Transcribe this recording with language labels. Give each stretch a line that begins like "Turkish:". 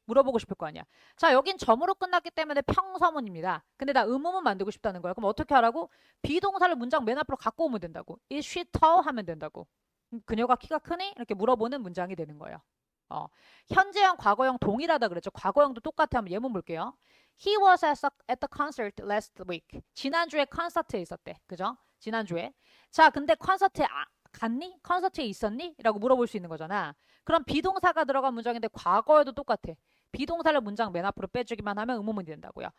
Korean: 물어보고 싶을 거 아니야. 자, 여긴 점으로 끝났기 때문에 평서문입니다. 근데 나 의문문 만들고 싶다는 거야. 그럼 어떻게 하라고? 비동사를 문장 맨 앞으로 갖고 오면 된다고.
English: Is she tall?
Korean: 하면 된다고. 그녀가 키가 크니? 이렇게 물어보는 문장이 되는 거예요. 현재형, 과거형 동일하다 그랬죠. 과거형도 똑같아. 한번 예문 볼게요.
English: He was at the concert last week.
Korean: 지난주에 콘서트에 있었대. 그죠? 지난주에. 자, 근데 콘서트에 갔니? 콘서트에 있었니? 라고 물어볼 수 있는 거잖아. 그럼 비동사가 들어간 문장인데 과거에도 똑같아. 비동사를 문장 맨 앞으로 빼주기만 하면 의문문이 된다고요.